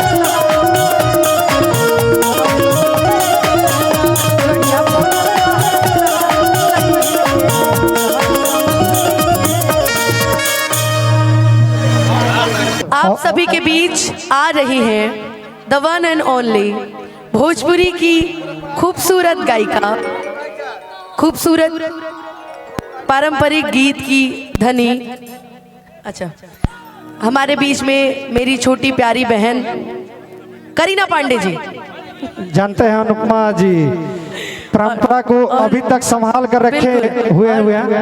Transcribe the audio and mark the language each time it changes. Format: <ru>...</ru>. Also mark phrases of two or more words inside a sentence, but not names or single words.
<hi>आप सभी के बीच आ रही है</hi> <en>the one and only</en> <hi>भोजपुरी की खूबसूरत गायिका, खूबसूरत पारंपरिक गीत की धनी। अच्छा, हमारे बीच में मेरी छोटी प्यारी बहन करीना पांडे जी। जानते हैं अनुपमा जी परंपरा को अभी तक संभाल कर रखे हुए हैं।</hi>